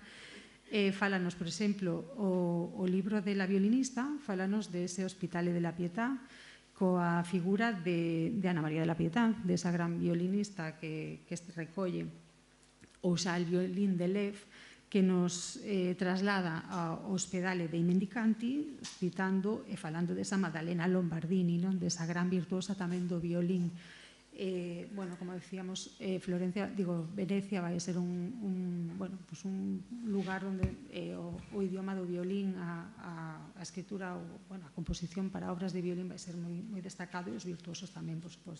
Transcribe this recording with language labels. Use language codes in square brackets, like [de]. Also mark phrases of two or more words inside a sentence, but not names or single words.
[gl] Fálanos, por exemplo, o libro de la violinista, fálanos de ese Hospitale de la Pietà, coa figura de Ana María de la Pietà, desa gran violinista que recolle, ou xa el violín de Lev, que nos traslada ao Ospedale dei Mendicanti, citando e falando desa Maddalena Lombardini, desa gran virtuosa tamén do violín. Como decíamos, Venecia vai ser un lugar onde o idioma do violín, a escritura, a composición para obras de violín vai ser moi destacado e os virtuosos tamén, por suposto.